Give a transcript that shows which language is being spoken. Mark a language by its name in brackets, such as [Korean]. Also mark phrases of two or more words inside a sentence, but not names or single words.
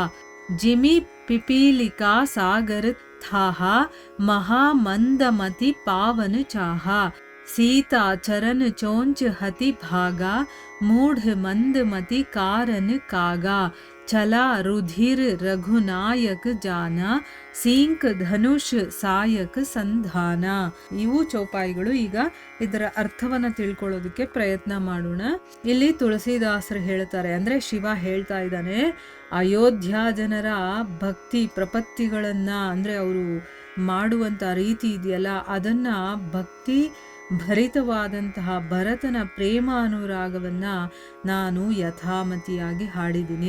[Awadhi] जिमि पिपीलिका सागर थाहा, महामंदमति पावन चाहा. सीता चरण चोंच हति भागा, मूढ़ मंदमति कारण कागा. चला रुधिर रघुनायक जाना, सींक धनुष सायक संधान. [Kannada] ಇವು ಚೌಪಾಯಿಗಳು. ಈಗ ಇದರ ಅರ್ಥವನ್ನ ತಿಳ್ಕೊಳ್ಳೋದಕ್ಕೆ ಪ್ರಯತ್ನ ಮಾಡೋಣ. ಇಲ್ಲಿ ತುಳಸಿದಾಸರು ಹೇಳ್ತಾರೆ, ಅಂದ್ರೆ ಶಿವ ಹೇಳ್ತಾ ಇದ್ದಾನೆ, ಅಯೋಧ್ಯ ಜನರ ಭಕ್ತಿ ಪ್ರಪತ್ತಿಗಳನ್ನ, ಅಂದ್ರೆ ಅವರು ಮಾಡುವಂತ ರೀತಿ ಇದೆಯಲ್ಲ, ಅದನ್ನ ಭಕ್ತಿ ಭರಿತವಾದಂತಹ ಭರತನ ಪ್ರೇಮ ಅನುರಾಗವನ್ನ ನಾನು ಯಥಾಮತಿಯಾಗಿ ಹಾಡಿದ್ದೀನಿ.